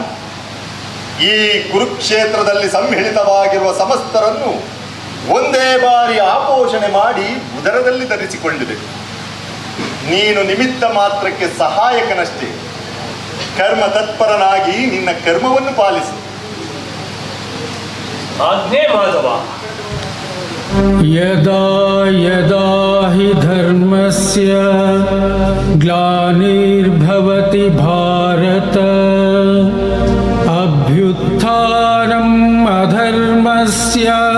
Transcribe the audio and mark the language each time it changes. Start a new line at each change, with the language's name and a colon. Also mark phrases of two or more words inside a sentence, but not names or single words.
Kannada: ಈ ಕುರುಕ್ಷೇತ್ರದಲ್ಲಿ ಸಮ್ಮಿಳಿತವಾಗಿರುವ ಸಮಸ್ತರನ್ನು ಒಂದೇ ಬಾರಿ ಆಪೋಷಣೆ ಮಾಡಿ ಉದರದಲ್ಲಿ ಧರಿಸಿಕೊಂಡಿದೆ. ನೀನು ನಿಮಿತ್ತ ಮಾತ್ರಕ್ಕೆ ಸಹಾಯಕನಷ್ಟೇ. ಕರ್ಮ ತತ್ಪರನಾಗಿ ನಿನ್ನ ಕರ್ಮವನ್ನು ಪಾಲಿಸು. ಆಜ್ಞೆ ಮಾಧವ.
Sanskrit: ಯದಾ ಯದಾ ಹಿ ಧರ್ಮಸ್ಯ ಗ್ಲಾನಿರ್ಭವತಿ ಭಾರತ ಅಭ್ಯುತ್ಥಾನಂ ಅಧರ್ಮಸ್ಯ